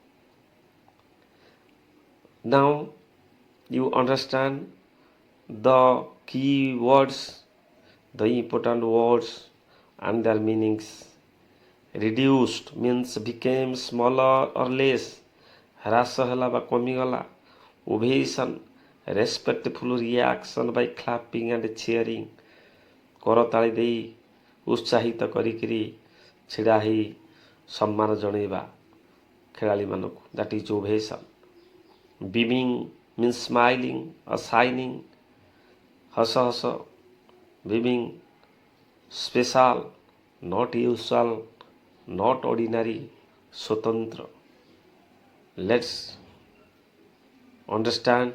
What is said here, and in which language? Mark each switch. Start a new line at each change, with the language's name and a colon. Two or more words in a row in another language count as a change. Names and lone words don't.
English: Now you understand the key words, the important words and their meanings. Reduced means became smaller or less.
Odia: ହ୍ରାସ ହେଲା ବା କମିଗଲା.
English: Ovation, respectful reaction by clapping and cheering.
Odia: କରତାଳି ଦେଇ ଉତ୍ସାହିତ କରିକିରି ଛିଡ଼ା ହେଇ ସମ୍ମାନ ଜଣେଇବା ଖେଳାଳିମାନଙ୍କୁ.
English: That is ovation. Beaming means smiling or shining.
Odia: ହସ ହସ.
English: Beaming. Special, not usual, not ordinary, ସ୍ୱତନ୍ତ୍ର. Let's understand.